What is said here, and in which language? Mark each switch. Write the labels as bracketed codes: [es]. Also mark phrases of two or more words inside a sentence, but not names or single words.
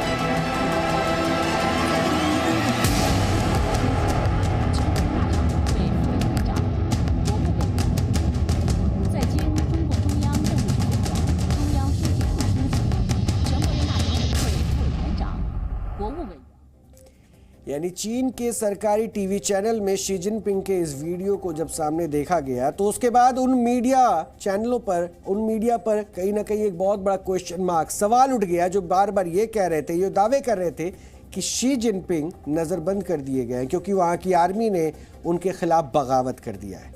[zh] 全国大常委会副委员长、国务委员，在京中共中央政治局委员、中央书记处书记，全国人大常委会副委员长、国务委员。 [hi] यानी चीन के सरकारी टीवी चैनल में शी जिनपिंग के इस वीडियो को जब सामने देखा गया तो उसके बाद उन मीडिया चैनलों पर, उन मीडिया पर कहीं ना कहीं एक बहुत बड़ा [en] question mark, [hi] सवाल उठ गया, जो बार बार ये कह रहे थे, ये दावे कर रहे थे कि शी जिनपिंग नज़रबंद कर दिए गए हैं क्योंकि वहाँ की आर्मी ने उनके खिलाफ बगावत कर दिया है।